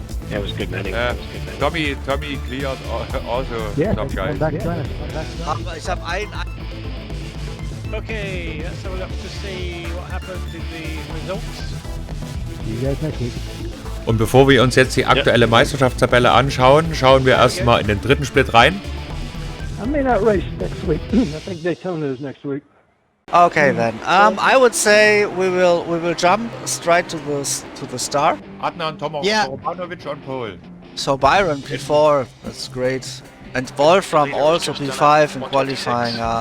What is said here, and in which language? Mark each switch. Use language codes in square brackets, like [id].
[en] Yeah, it was good, man. Tommy cleared also. Yeah, some guys. Back to Dennis. [de] Ich habe einen... [en] Okay, let's have a look to see what happened in the results. See you guys next week. [de] Und bevor wir uns jetzt die aktuelle Meisterschaftstabelle anschauen, schauen wir erstmal in den dritten Split rein. [en] I may not race next week. I think Daytona is next week. Okay then. I would say we will jump straight to the start. Adnan Tomanovic on pole. So Byron P4, that's great. And Wolfram also P5 in qualifying.